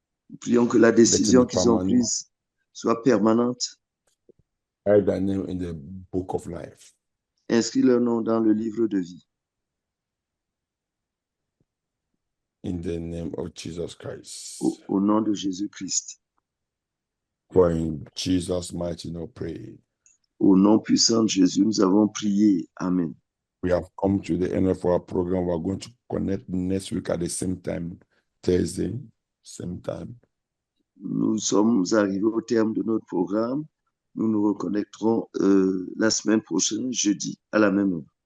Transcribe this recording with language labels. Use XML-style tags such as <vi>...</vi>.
<fr>Nous prions que la décision qu'ils ont prise soit permanente.</fr> <en>Write their name in the book of life.</en> <fr>Inscris leur nom dans le livre de vie.</fr> <en>In the name of Jesus Christ.</en> <fr>Au nom de Jésus-Christ.</fr> <en>For in Jesus' mighty name, pray.</en> <fr>Au nom puissant de Jésus, nous avons prié. Amen.</fr> <en>We have come to the end of our program. We are going to connect next week at the same time, Thursday, same time.</en> <fr>Nous sommes arrivés au terme de notre programme. Nous nous reconnecterons la semaine prochaine, jeudi, à la même heure.</fr>